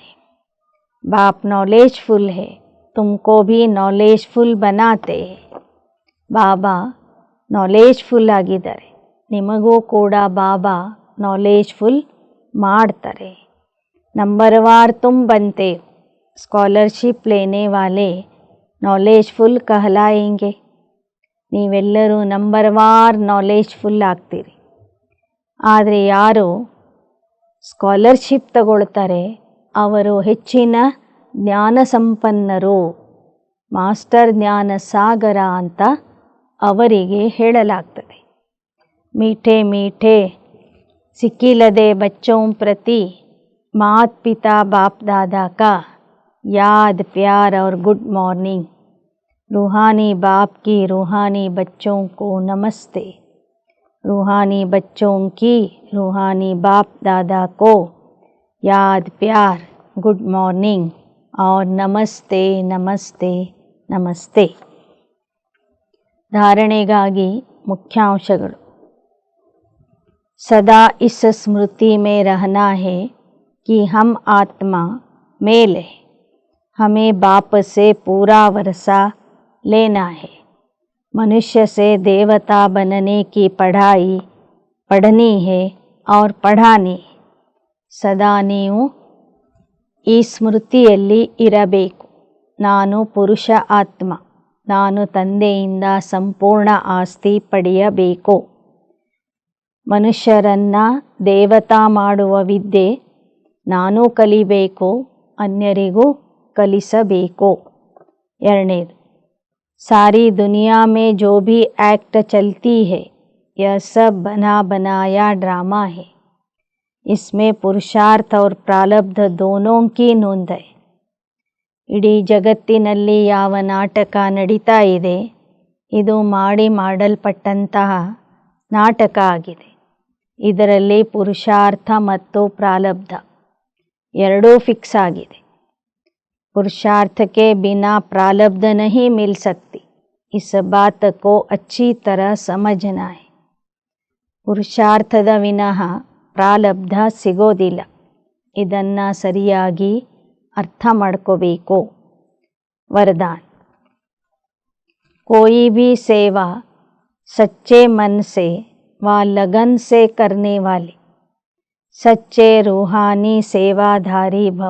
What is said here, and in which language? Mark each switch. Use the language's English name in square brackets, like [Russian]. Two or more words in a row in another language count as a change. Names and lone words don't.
[Hindi] बाप नॉलेजफुल है, तुमको भी नॉलेजफुल बनाते. [Kannada] ಬಾಬಾ ನಾಲೆಜ್ಫುಲ್ ಆಗಿದ್ದಾರೆ, ನಿಮಗೂ ಕೂಡ ಬಾಬಾ ನಾಲೆಜ್ಫುಲ್ ಮಾಡ್ತಾರೆ. [Hindi] नंबरवार तुम बनते, स्कॉलरशिप लेने वाले ನಾಲೆಜ್ಫುಲ್ कहलाएंगे. [Kannada] ನೀವೆಲ್ಲರೂ ನಂಬರ್ವಾರ್ ನಾಲೆಜ್ಫುಲ್ ಆಗ್ತೀರಿ. ಆದರೆ ಯಾರು ಸ್ಕಾಲರ್ಶಿಪ್ ತಗೊಳ್ತಾರೆ ಅವರು ಹೆಚ್ಚಿನ ಜ್ಞಾನ ಸಂಪನ್ನರು, ಮಾಸ್ಟರ್ ಜ್ಞಾನ ಸಾಗರ ಅಂತ ಅವರಿಗೆ ಹೇಳಲಾಗ್ತದೆ. [Hindi] मीठे मीठे सिकीलधे बच्चों प्रति मात पिता बाप दादा का याद प्यार और [English] good morning. [Hindi] रूहानी बाप की रूहानी बच्चों को नमस्ते. रूहानी बच्चों की रूहानी बाप दादा को याद प्यार [English] good morning [Hindi] और नमस्ते नमस्ते नमस्ते. [Kannada] धारणೆಗಾಗಿ ಮುಖ್ಯಾಂಶಗಳು. [Hindi] सदा इस स्मृति में रहना है कि हम आत्मा मेल है, हमें बाप से पूरा वर्षा लेना है. मनुष्य से देवता बनने की पढ़ाई पढ़नी है और पढ़ानी. [Kannada] ಸದಾ ನೀವು ಈ ಸ್ಮೃತಿಯಲ್ಲಿ ಇರಬೇಕು. ನಾನು ಪುರುಷ ಆತ್ಮ, ನಾನು ತಂದೆಯಿಂದ ಸಂಪೂರ್ಣ ಆಸ್ತಿ ಪಡೆಯಬೇಕು. ಮನುಷ್ಯರನ್ನು ದೇವತಾ ಮಾಡುವ ವಿದ್ಯೆ ನಾನು ಕಲಿಬೇಕು, ಅನ್ಯರಿಗೂ ಕಲಿಸಬೇಕು. ಎರಡನೇದು, [Hindi] सारी दुनिया में जो भी एक्ट चलती है यह सब बना बनाया ड्रामा है. इसमें पुरुषार्थ और प्रारब्ध दोनों की नोंद है. [Kannada] ಇಡೀ ಜಗತ್ತಿನಲ್ಲಿ ಯಾವ ನಾಟಕ ನಡೀತಾ ಇದೆ ಇದು ಮಾಡಲ್ಪಟ್ಟಂತಹ ನಾಟಕ ಆಗಿದೆ. ಇದರಲ್ಲಿ ಪುರುಷಾರ್ಥ ಮತ್ತು ಪ್ರಾರಬ್ಧ ಎರಡೂ ಫಿಕ್ಸ್ ಆಗಿದೆ. [Hindi] पुरुषार्थ के बिना प्रारब्ध नहीं मिल सकती. इस बात को अच्छी तरह समझना है. [Kannada] ಪುರುಷಾರ್ಥದ ವಿನಃ ಪ್ರಾರಬ್ಧ ಸಿಗೋದಿಲ್ಲ. ಇದನ್ನು ಸರಿಯಾಗಿ ಅರ್ಥ ಮಾಡ್ಕೋಬೇಕು. [Hindi] वरदान, कोई भी सेवा सच्चे मन से व लगन से करने वाले सच्चे रूहानी सेवाधारी भव.